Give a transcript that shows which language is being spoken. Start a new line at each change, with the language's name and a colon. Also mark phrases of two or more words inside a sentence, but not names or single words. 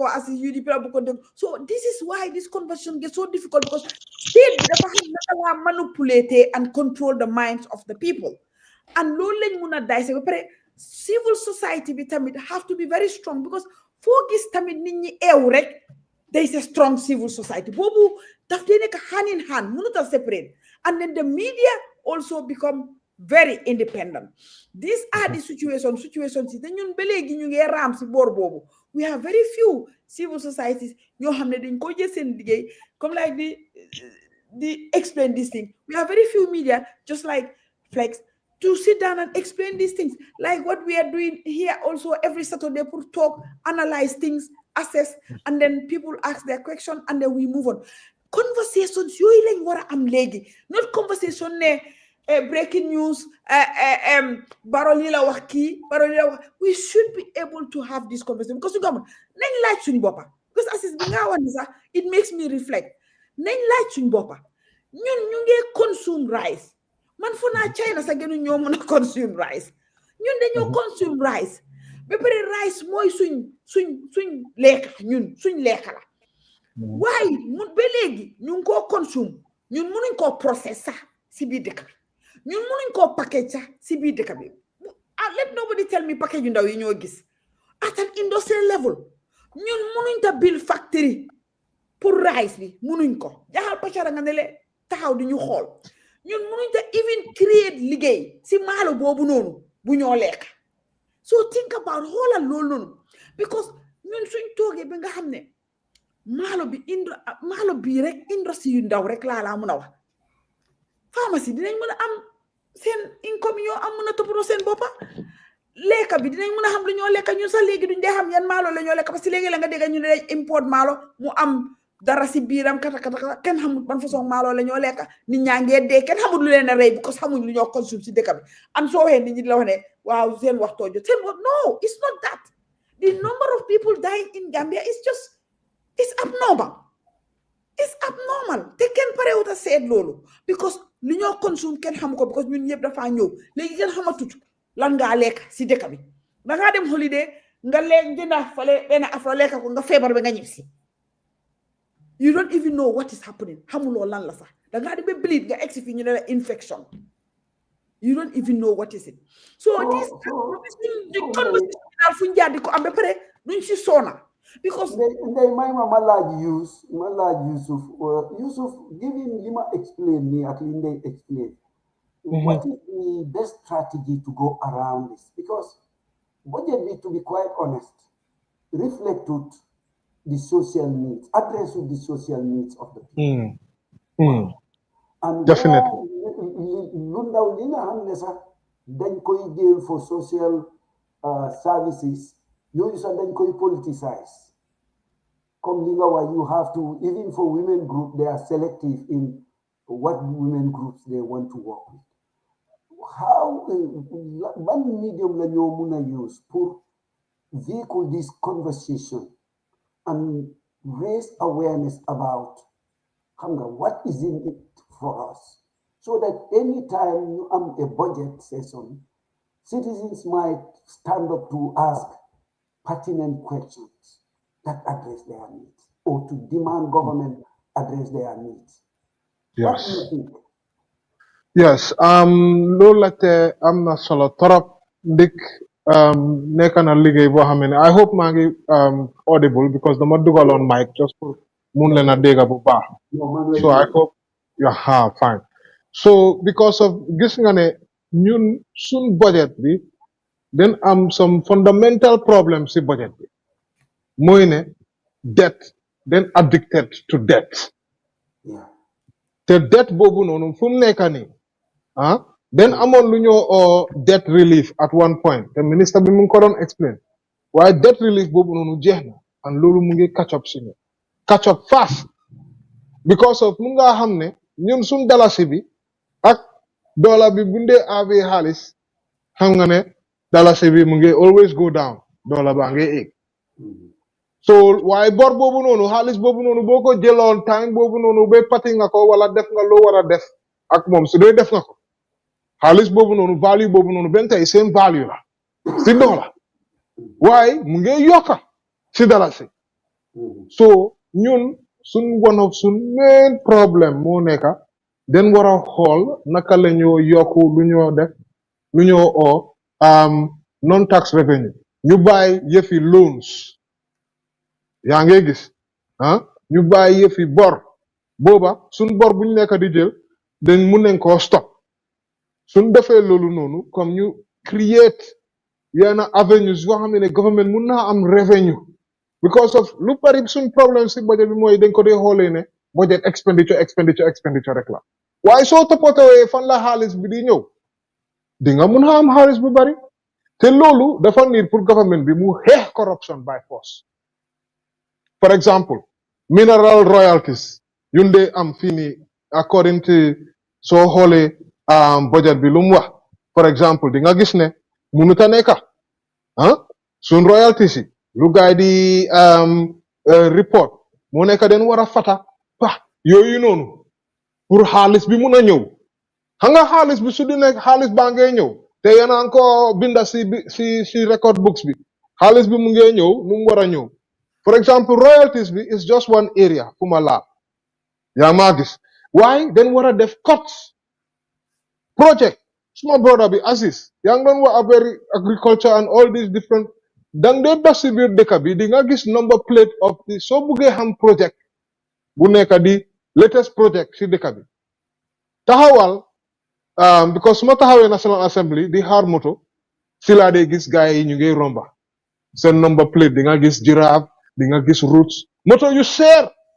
English: Aziz UDP
Wolof: la bu ko déglu
English: so this is why this conversation gets so difficult because state
Wolof: dafa xam naka la
English: manipulate and control the minds of the people and
Wolof: loolu lañ mun a
English: dissect
Wolof: ba pare
English: civil society
Wolof: bi tamit
English: have to be very strong because
Wolof: foo gis tamit nit ñi eew rek
English: there is a strong civil society
Wolof: boobu daf dee nekk
English: hand in hand
Wolof: mënut a
English: separate and then the media also become very independent. These are the situations
Wolof: te ñun ba léegi ñu ngi raam si boor boobu
English: we have very few civil societies
Wolof: ñoo xam ne dañ ko jël seen liggéey
English: comme like di explain this thing we have very few media just like Flex to sit down and explain these things like what we are doing here also every Saturday pour talk analyze things assess and then people ask their question and then we move on
Wolof: conversations yooyu lañ war a am léegi
English: not conversation ne breaking news Barrow
Wolof: li la wax kii Barrow li la wax
English: we should be able to have this conversation because ñu
Wolof: nañ laaj suñu boppa because Aziz bi nga wax ni sax
English: it makes me reflect
Wolof: nañ laaj suñu boppa ñun ñu ngi
English: consume rice
Wolof: man fu naa China sax gënu ñoo mën a
English: consume rice
Wolof: ñun dañoo consume rice ba pare rice mooy suñ lekka ñun suñ lekka la waaye mun ba léegi ñu ngi koo consume ñun mënuñ koo process sax si biir dëkk bi ñun mënuñ koo package sax si biir dëkk bi
English: let nobody tell me package
Wolof: yu ndaw yi ñoo gis
English: at an industrial level
Wolof: ñun mënuñ ta
English: build factory
Wolof: pour rice bi mënuñ ko jaxal pachara nga ne le taxaw di ñu xool ñun mënuñ ta even create liggéey si maalo boobu noonu bu ñoo lekk
English: so think about
Wolof: xoolal loolu noonu because ñun suñ toogee ba nga xam ne maalo bi rek industrie yu ndaw rek laa mën a wax pharmacie dinañ mën a am seen income yoo am mën a toppatoo seen boppa lekka bi dinañ mën a xam lu ñoo lekka ñun sax léegi duñ dee xam yan maalo la ñoo lekka parce que léegi la nga dégg ñu ne import maalo mu am dara si biiram kata kenn xamul ban façon maalo la ñoo lekka nit ñaa ngee dee kenn xamul lu leen a rey because xamuñ lu ñoo consume si dëkk bi am soo waxee nit ñi la wax ne waaw seen waxtoo jot seen wax
English: no it's not that the number of people dying in Gambia is just it's abnormal
Wolof: te kenn parewut a seet loolu because li ñoo consume kenn xamu ko because ñun ñëpp dafa ñëw léegi kenn xamatut lan ngaa lekk si dëkk bi dangaa dem holiday nga lekk jënda fale benn afro lekk ko nga feebar ba nga ñib si
English: you don't even know what is happening
Wolof: xamuloo lan la sax dangaa dem ba bleed nga egsi fi ñu ne la infection
English: you don't even know what is it so this conversation
Wolof: daal fu njaar di ko am ba pare duñ si soona because ndey may ma laaj Yusuf
English: given li ma explain
Wolof: nii ak li ndey
English: explain what is the best strategy to go around this because budget bi to be quite honest reflected the social needs addressed the social needs of the people and definitely
Wolof: lu ndaw li nga xam ne sax dañ koy jël for
English: social services
Wolof: yooyu sax dañ koy politicize comme li nga wax
English: you have to even for women group they are selective in what women groups they want to work with how
Wolof: ban medium la ñoo mun a
English: use pour vehicle this conversation and raise awareness about what is in it for us so that anytime you am a budget session citizens might stand up to ask pertinent questions that address their needs or to demand government address their needs. What do you think? Yes,
Wolof: loolu la te am na solo torop ndik nekk na liggéey boo xam ne
English: I hope
Wolof: maa ngi audible because dama dugaloon mic just pour mun leen a dégg bu baax
English: so I hope Yeah, fine. So because of
Wolof: gis nga ne ñun sun budget bi
English: then some fundamental problems
Wolof: ci budget bi mooy ne debt
English: then addicted to debt
Wolof: te debt boobu noonu fu mu nekk nii then amoon lu ñoo debt
English: relief at one point
Wolof: te ministre bi mu ngi ko doon explain waaye
English: debt relief
Wolof: boobu noonu jeex na and loolu mu ngi
English: catch up
Wolof: si ñu catch
English: up fast because of
Wolof: mu nga xam ne ñun suñ dalasi bi ak dollar bi bu ndee awee xaalis xam nga ne dalasi bi mu ngi
English: always go down
Wolof: dollar baa ngi egg so waaye bor boobu noonu xaalis boobu noonu boo ko jëloon time boobu noonu ba pati nga ko wala def nga loo war a def ak moom su dee def nga ko xaalis boobu noonu value boobu noonu benn tey
English: same value
Wolof: la si dollar waaye mu ngi yokka si dalasi so ñun
English: one of
Wolof: sun
English: main problem
Wolof: moo nekka den war a xool naka la ñoo yokku lu ñoo def lu ñoo non
English: tax revenue
Wolof: ñu bàyyi yëfi loans yaa ngi gis ñu bàyyi yëfi bor booba suñ bor buñ nekk di jël dañ mun nañ koo stop suñ defee loolu noonu comme ñu create yenn avenues yoo xam ne government mun naa am revenue because of lu bari suñ problème si budget bi mooy dañ ko dee xoolee ne
English: budget expenditure
Wolof: rek la waaye soo toppatoo fan la xaalis bi di ñëw di nga mun a am xaalis bu bari te loolu dafa niir pour government bi mu xeex corruption
English: by force for example mineral royalties
Wolof: yun dee am fii nii according to soo xoolee budget bi lu mu wax
English: for example
Wolof: di nga gis ne munuta nekka sun royalties yi lu gaay di report moo nekk den war a fata yooyu noonu pour xaalis bi mun a ñëw xam nga xaalis bi su di nekk xaalis baa ngee ñëw te yéen ko binda si
English: record books
Wolof: bi xaalis bi mu ngee ñëw nu mu war a ñëw
English: for example royalties
Wolof: bi
English: is just one area
Wolof: fu ma laal yaa maa gis waaye den war a def
English: cuts project
Wolof: suma brother bi Aziz yaa ngi doon wax affaire
English: agriculture and all these different
Wolof: dang dee dox si biir dëkk bi di nga gis
English: number plate of the
Wolof: soo buggee xam project bu nekk di
English: latest project
Wolof: si dëkk bi taxawal because suma taxawee National Assembly di xaar moto si laa dee gis gaay yi ñu ngi romba seen
English: number plate
Wolof: di nga gis Giraffe di nga gis Roots moto yu seer